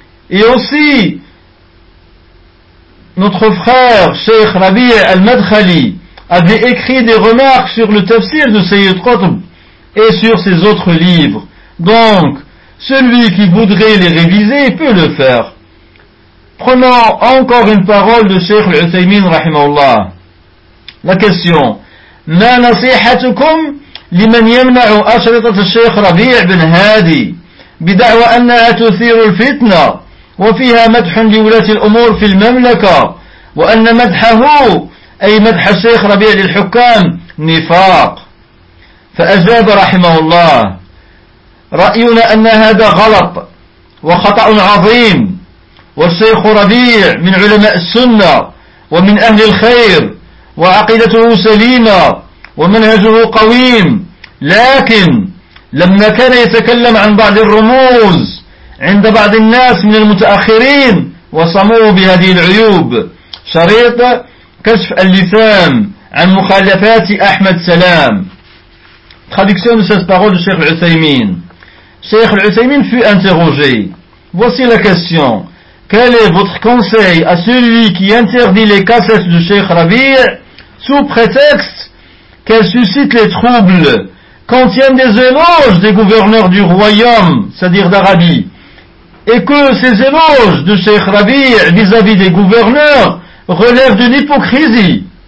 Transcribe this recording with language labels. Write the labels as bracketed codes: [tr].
[fr] Et aussi, notre frère, Cheikh Rabi' al-Madkhali, avait écrit des remarques sur le tafsir de Sayyid Qutb et sur ses autres livres. Donc, celui qui voudrait les réviser peut le faire. Prenons encore une parole de Cheikh Al-Uthaymeen, rahimahullah. La question: [ar] ma nasihatukum لمن يمنع أشرطة الشيخ ربيع بن هادي بدعوى أنها تثير الفتنة وفيها مدح لولاة الأمور في المملكة، وأن مدحه أي مدح الشيخ ربيع للحكام نفاق؟ فأجاب رحمه الله: رأينا أن هذا غلط وخطأ عظيم، والشيخ ربيع من علماء السنة ومن أهل الخير، وعقيدته سليمة ومنهجه قويم، لكن لما كان يتكلم عن بعض الرموز عند بعض الناس من المتأخرين وصموه بهذه العيوب، شريط كشف اللسان عن مخالفات أحمد سلام. [fr] Traduction de cette parole du Cheikh Al-Uthaymeen. Cheikh Al-Uthaymeen fut interrogé. Voici la question: quel est votre conseil à celui qui interdit les cassettes du Cheikh Rabi' sous prétexte qu'elles suscitent les troubles, contiennent des éloges des gouverneurs du royaume, c'est-à-dire d'Arabie, et que ces éloges de Cheikh Rabi' vis-à-vis des gouverneurs relèvent d'une hypocrisie?